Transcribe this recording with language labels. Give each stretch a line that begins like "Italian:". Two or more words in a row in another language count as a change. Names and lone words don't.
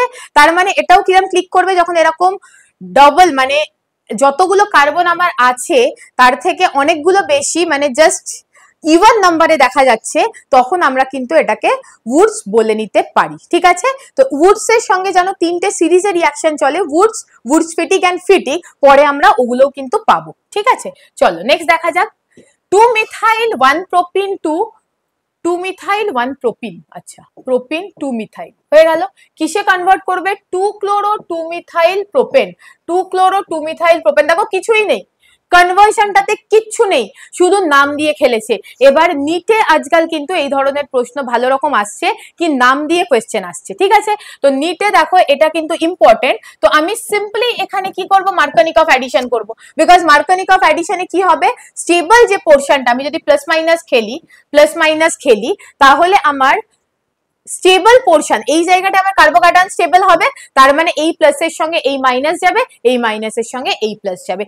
Bangla: তার মানে এটাও কিরকম ক্লিক করবে যখন এরকম ডবল, মানে যতগুলো কার্বন আমার আছে তার থেকে অনেকগুলো বেশি, মানে
English: just even numbere
Bangla: দেখা যাচ্ছে, তখন আমরা কিন্তু এটাকে উডস বলে নিতে পারি, ঠিক আছে? তো উডস এর সঙ্গে যেন 3টে সিরিজের রিয়াকশন চলে, উডস, উডস ফিটিক এন্ড ফিটিক, পরে আমরা ওগুলোও কিন্তু পাবো, ঠিক আছে? চলো নেক্সট দেখা যাক,
English: 2-methyl 1-propene 2-methyl 1-propene,
Bangla: আচ্ছা,
English: propene 2-methyl
Bangla: হয়ে গেল, কিসে কনভার্ট করবে,
English: 2-chloro 2-methyl propane, 2-chloro 2-methyl propane,
Bangla: দেখো কিছুই নেই, কনভার্সনটাতে কিচ্ছু নেই, শুধু নাম দিয়ে খেলেছে। এবার নিটে আজকাল কিন্তু এই ধরনের প্রশ্ন ভালো রকম আসছে, কি নাম দিয়ে কোয়েশ্চেন আসছে, ঠিক আছে? তো নিটে দেখো এটা কিন্তু ইম্পর্টেন্ট, তো আমি সিম্পলি এখানে কি করব,
English: Markovnikov addition
Bangla: করব, বিকজ
English: Markovnikov additione
Bangla: কি হবে, স্টেবল যে পোর্শনটা, আমি যদি
English: plus minus
Bangla: খেলি তাহলে আমার
English: stable portion,
Bangla: এই জায়গাটা আমার কার্বোকার্বন স্টেবল হবে, তার মানে এই
English: pluser
Bangla: সঙ্গে এই মাইনাস যাবে, এই মাইনাসের সঙ্গে এই প্লাস যাবে।